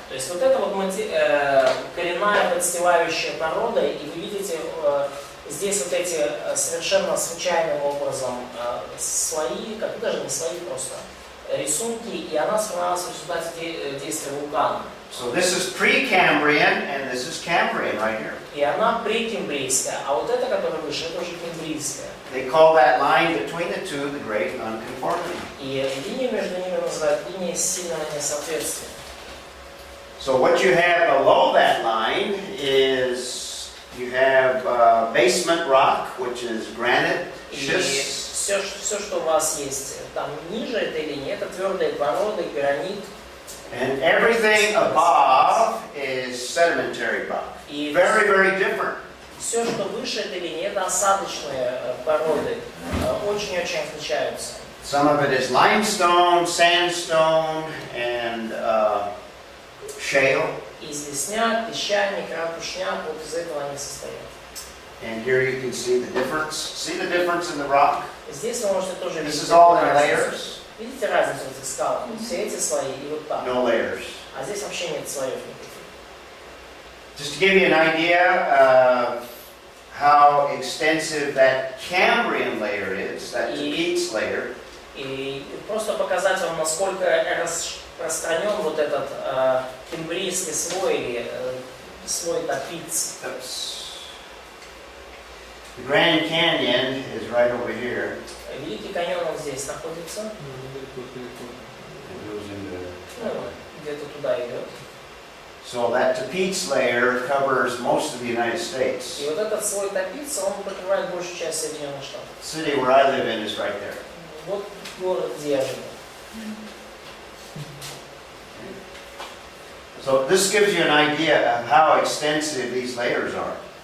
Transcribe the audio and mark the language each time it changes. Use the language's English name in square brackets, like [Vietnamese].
[Russian] То есть вот это вот коренная подстилающая порода, и вы видите здесь вот эти совершенно случайным образом слои, как даже не слои, просто рисунки, и она сформировалась в результате действия вулкана. [English] So this is Precambrian and this is Cambrian right here. [Russian] И она прекембрийская, а вот эта, которая выше, это уже кембрийская. [English] They call that line between the two the Great Unconformity. [Russian] И линию между ними называют линией сильного несоответствия. [English] So what you have below that line is you have basement rock, which is granite, schist. [Russian] И все, что у вас есть там ниже этой линии, это твердые породы, гранит. [English] And everything above is sedimentary rock. Very, very different. [Russian] Все, что выше этой линии, это осадочные породы, очень-очень отличаются. [English] Some of it is limestone, sandstone, and shale. [Russian] Известняк, песчаник, ракушняк, вот из этого они состоят. [English] And here you can see the difference. See the difference in the rock? [Russian] Здесь вы можете тоже [English] This [Russian] видеть [English] is all in [Russian] разницу. [English] layers. [Russian] Видите разницу в этих скалах? Все эти слои и вот так. [English] No layers. [Russian] А здесь вообще нет слоев никаких. [English] Just to give you an idea, how extensive that Cambrian layer is, that Peats layer. [Russian] И просто показать вам, насколько распространен вот этот кембрийский слой или слой Топиц. [English] The Grand Canyon is right over here. [Russian] Великий каньон вот здесь находится. [English] It goes into, [Russian] Ну, где-то туда идет. [English] so that Peats layer covers most of the United States. [Russian] И вот этот слой Топица, он покрывает большую часть Соединенных Штатов. [English] The city where I live in is right there. [Russian] Вот город, где я живу. [English] So this gives you an idea of how extensive these layers are.